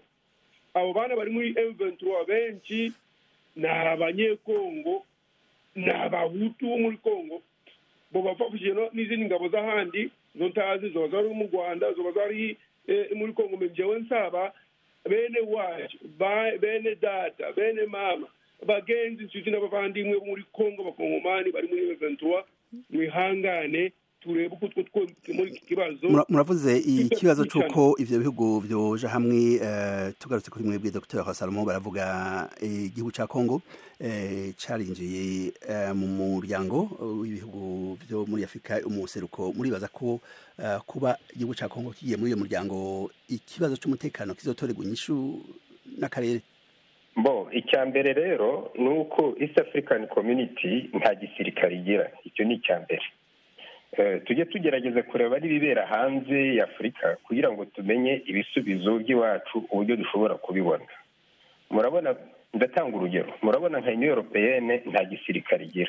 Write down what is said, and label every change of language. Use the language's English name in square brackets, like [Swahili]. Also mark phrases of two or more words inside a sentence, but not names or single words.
[Rundi] Abo bana bari muri M23 benshi na Abanyekongo na Bahutu muri Kongo bo bafashije n'izindi ngabo z'ahandi zo ntazi zo zari mu Rwanda zo zari muri Kongo. Mjewe nsaba bene wacu bene data bene mama bagenzi inshuti n'abavandimwe muri Kongo bakongomani bari muri M23 mwihangane turebe uko muri iki kibazo. Muravuze ikibazo cy'uko ivyo bihugu byoje hamwe. Tugarutse kuri mwebwe Dr. Salomon Baravuga, igihugu ca Kongo carinjiye mu muryango w'ibihugu byo muri Afrika umuseruko. Muribaza ko kuba igihugu ca Kongo kigiye muri uyo muryango ikibazo cy'umutekano kizotorerwa inyishu n'akarere? [Kinyarwanda] Icya mbere rero ni uko East African Community nta gisirikare igira. Icyo ni icya mbere. Tujye tugerageza kureba ari bibera hanze ya Afurika kugira ngo tumenye ibisubizo by'iwacu uburyo dushobora kubibona. Murabona, ndatanga urugero, murabona nka Union Européenne nta gisirikare igira.